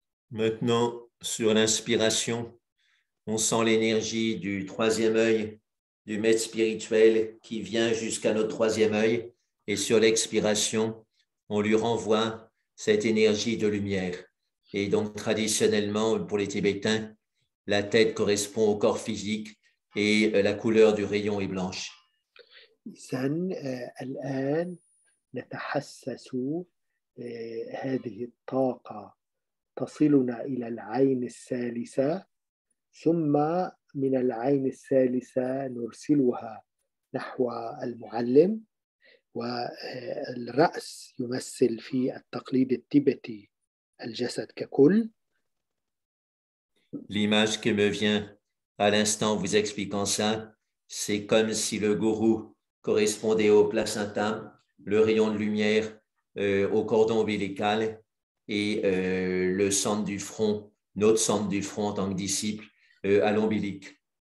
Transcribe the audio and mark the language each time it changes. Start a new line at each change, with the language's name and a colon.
French: Maintenant, sur l'inspiration, on sent l'énergie du troisième œil, du maître spirituel qui vient jusqu'à notre troisième œil. Et sur l'expiration, on lui renvoie cette énergie de lumière. Et donc, traditionnellement, pour les Tibétains, la tête correspond au corps physique et la couleur du rayon est blanche.
Arabic: إذن الآن نتحسس هذه الطاقة تصلنا إلى العين الثالثة، ثم من العين الثالثة نرسلها نحو المعلم، والرأس يمثل في التقليد التبتي الجسد ككل.
French: L'image qui me vient à l'instant en vous expliquant ça, c'est comme si le gourou correspondait au placenta, le rayon de lumière au cordon ombilical et le centre du front, notre centre du front en tant que disciple, à l'ombilic.